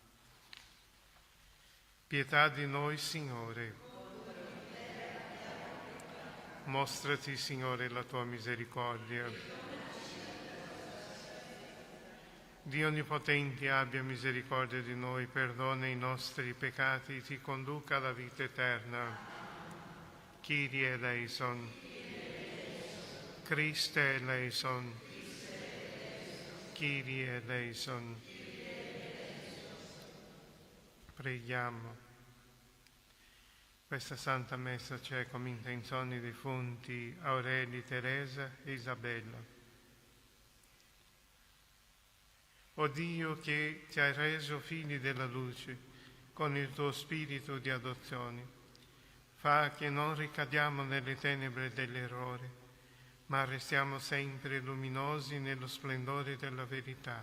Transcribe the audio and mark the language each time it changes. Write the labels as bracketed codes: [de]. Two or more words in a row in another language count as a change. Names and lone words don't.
[it] Pietà di noi, Signore. Mostrati, Signore, la tua misericordia. Dio Onnipotente abbia misericordia di noi, perdona i nostri peccati e ti conduca alla vita eterna. [el] Kyrie eleison. Christe eleison. Kyrie eleison. [it] Preghiamo. Questa Santa Messa c'è come intenzioni dei defunti Aureli, Teresa e Isabella. O Dio che ti hai reso figli della luce con il tuo spirito di adozione, fa che non ricadiamo nelle tenebre dell'errore, ma restiamo sempre luminosi nello splendore della verità.